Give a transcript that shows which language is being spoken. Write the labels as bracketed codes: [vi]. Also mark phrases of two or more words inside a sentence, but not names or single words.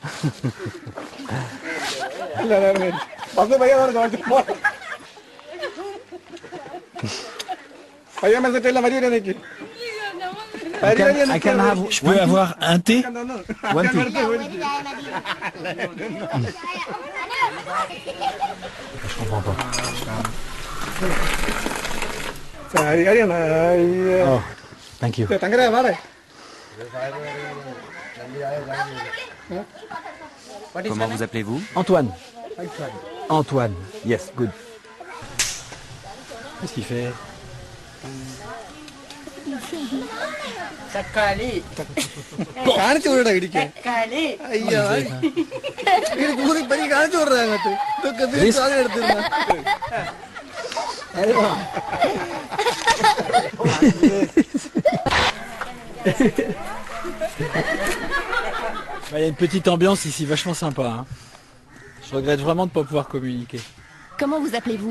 [fr] Je peux avoir un thé? [en] One tea. [fr] Je comprends pas. [en] Oh, thank you. [fr] Comment vous appelez-vous? Antoine. Antoine. [en] Yes, good. [fr] Qu'est-ce qu'il fait? Takali. [ml] കാണിച്ചു വിടടാ ഇടിക്കാൻ [fr] Takali. [ml] അയ്യോ ഇത് കൂടി പരി കാണിച്ചു വിടടാ അങ്ങോട്ട് ഇതൊക്കെ തീർച്ച സാധനം എടുത്തിരുന്ന [fr] Il y a une petite ambiance ici, vachement sympa. Hein. Je regrette vraiment de ne pas pouvoir communiquer. Comment vous appelez-vous?